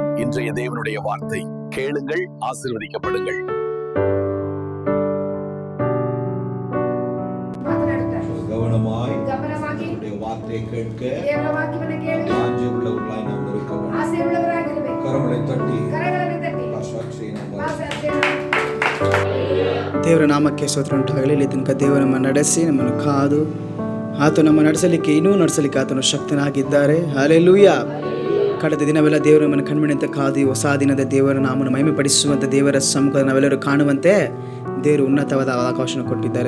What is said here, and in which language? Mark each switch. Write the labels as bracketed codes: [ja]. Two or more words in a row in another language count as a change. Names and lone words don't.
[ta] இன்றைய தேவனுடைய வார்த்தை கேளுங்கள், ஆசீர்வதிக்கப்படுங்கள். கவனமாய் வார்த்தையை கேட்க உள்ளவர்களாய் நாம் இருக்க வேண்டும். கரங்களை தட்டி [kn] ದೇವರ ನಾಮಕ್ಕೆ ಸ್ತೋತ್ರ ಉಂಟಾಗಲಿ. ಇಲ್ಲಿ ತನಕ ದೇವರು ನಮ್ಮನ್ನು ನಡೆಸಿ ನಮ್ಮನ್ನು ಕಾದು ಆತ ನಮ್ಮ ನಡೆಸಲಿಕ್ಕೆ ಇನ್ನೂ ನಡೆಸಲಿಕ್ಕೆ ಆತನು ಶಕ್ತನಾಗಿದ್ದಾರೆ. ಹಲ್ಲೆಲೂಯಾ. ಕಳೆದ ದಿನವೆಲ್ಲ ದೇವರು ನಮ್ಮನ್ನು ಕಣ್ಮಣಿಯಂತೆ ಕಾದು ಹೊಸ ದಿನದ ದೇವರ ನಾಮವನ್ನು ಮಹಿಮೆ ಪಡಿಸುವಂಥ ದೇವರ ಸಮ್ಮುಖ ನಾವೆಲ್ಲರೂ ಕಾಣುವಂತೆ ದೇವರು ಉನ್ನತವಾದ ಅವಕಾಶವನ್ನು ಕೊಟ್ಟಿದ್ದಾರೆ.